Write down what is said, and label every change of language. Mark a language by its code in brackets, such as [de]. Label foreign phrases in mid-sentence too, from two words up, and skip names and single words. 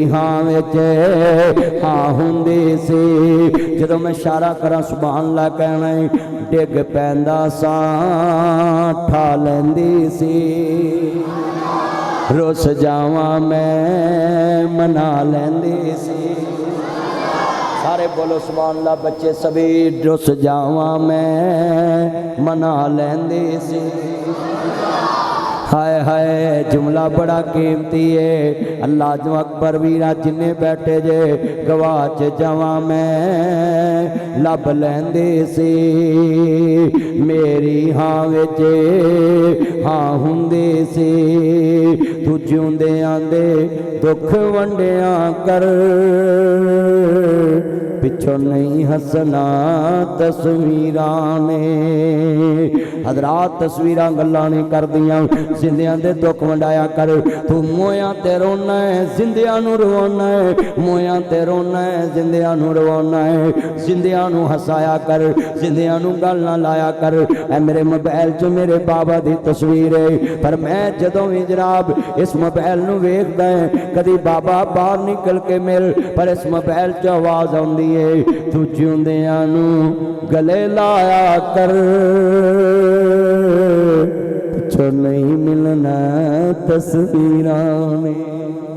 [pa] ہاں وچ ہاں ہوندی سی، جدوں میں اشارہ کراں [ar] سبحان اللہ [pa] کہنا ہے، ڈگ پیندا ساں ٹھا لیندی سی، رس جاواں میں منا لیندی سی، سارے بولو سبحان اللہ بچے سبھی، رس جاواں میں منا لیندی سی، ہائے ہائے جملہ بڑا قیمتی ہے، اللہ جو اکبر ویرا جنے بیٹھے جے، گواچ جاواں میں لب لیندی سی، میری ہاں وچ ہاں ہوندی سی، تو جیوندیاں دے دکھ ونڈیاں کر، پچھو نہیں ہسنا تصویراں نے، حضرات تصویراں گلاں نہیں کر دیاں، زندیاں دے دکھ ونڈایا کر، تو مویاں تے رونا ہے زندیاں نو روانا ہے، مویاں تے رونا ہے زندیاں نو روانا ہے، زندیاں نو ہسایا کر، زندیاں نو گل نہ لایا کر، اے میرے موبائل چ میرے بابا دی تصویر ہے، پر میں جدوں بھی جناب اس موبائل نو ویکھدا ہے، کدی بابا باہر نکل کے مل، پر اس موبائل چ آواز آندی ہے، تو جیوندیاں نو گلے لایا کر، پچھو نہیں ملنا تصویراں میں۔